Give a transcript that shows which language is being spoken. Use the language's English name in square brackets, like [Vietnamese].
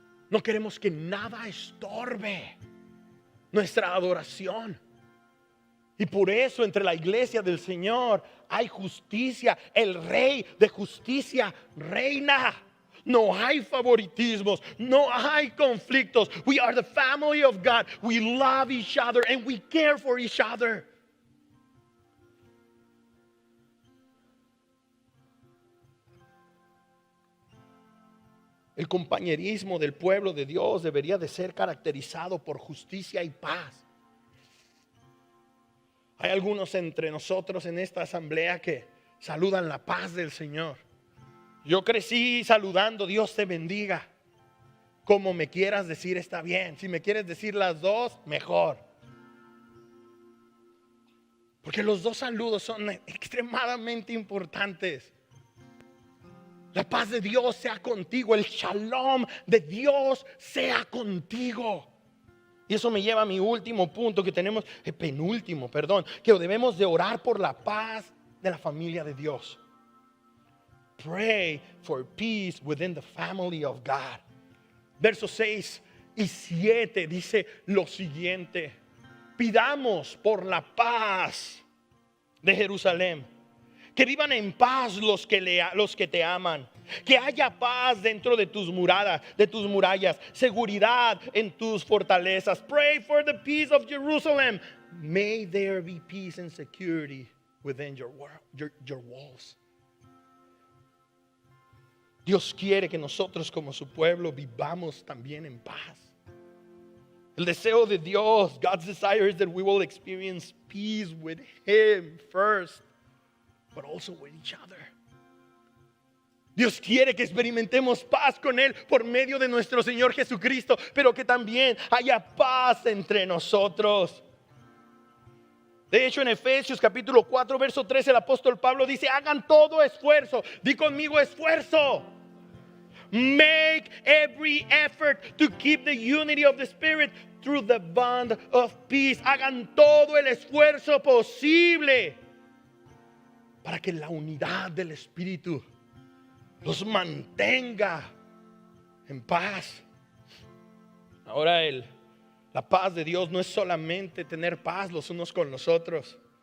[Spanish] No queremos que nada estorbe nuestra adoración. Y por eso entre la iglesia del Señor hay justicia. El Rey de justicia reina. No hay favoritismos, no hay conflictos. [English] We are the family of God. We love each other and we care for each other. [Spanish] El compañerismo del pueblo de Dios debería de ser caracterizado por justicia y paz. Hay algunos entre nosotros en esta asamblea que saludan la paz del Señor. Yo crecí saludando, Dios te bendiga. Como me quieras decir está bien. Si me quieres decir las dos, mejor. Porque los dos saludos son extremadamente importantes. La paz de Dios sea contigo. El shalom de Dios sea contigo. Y eso me lleva a mi último punto que tenemos, penúltimo, perdón, que debemos de orar por la paz de la familia de Dios. [English] Pray for peace within the family of God. [Spanish] Versos 6 y 7 dice lo siguiente: pidamos por la paz de Jerusalén, que vivan en paz los que te aman, que haya paz dentro de tus murallas, seguridad en tus fortalezas. [English] Pray for the peace of Jerusalem. May there be peace and security within your walls. [Spanish] Dios quiere que nosotros como su pueblo vivamos también en paz. El deseo de Dios, [English] God's desire is that we will experience peace with Him first, but also with each other. [Spanish] Dios quiere que experimentemos paz con Él por medio de nuestro Señor Jesucristo, pero que también haya paz entre nosotros. De hecho, en Efesios capítulo 4, verso 13, el apóstol Pablo dice: hagan todo esfuerzo. Di conmigo, esfuerzo. [English] Make every effort to keep the unity of the Spirit through the bond of peace. [Spanish] Hagan todo el esfuerzo posible para que la unidad del Espíritu los mantenga en paz. Ahora la paz de Dios no es solamente tener paz los unos con los otros.